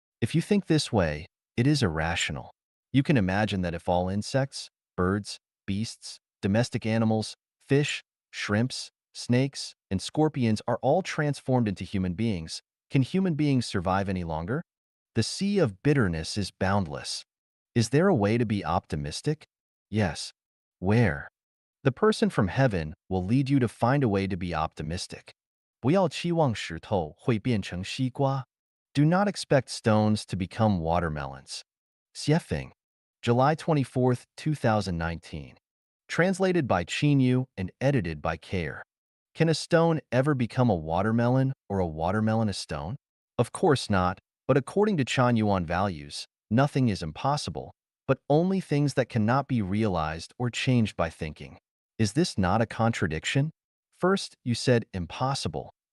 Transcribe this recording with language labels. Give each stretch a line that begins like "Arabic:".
English: If you think this way, it is irrational. You can imagine that if all insects, birds, beasts, domestic animals, fish, shrimps, snakes, and scorpions are all transformed into human beings, can human beings survive any longer? The sea of bitterness is boundless. Is there a way to be optimistic? Yes. Where? The person from heaven will lead you to find a way to be optimistic.
Chinese: 不要期望石头会变成西瓜.
English: Do not expect stones to become watermelons. Xiefeng, July 24th, 2019. Translated by Chinyu and edited by Care. Can a stone ever become a watermelon or a watermelon a stone? Of course not, but according to Chanyuan values, nothing is impossible, but only things that cannot be realized or changed by thinking. Is this not a contradiction? First, you said impossible.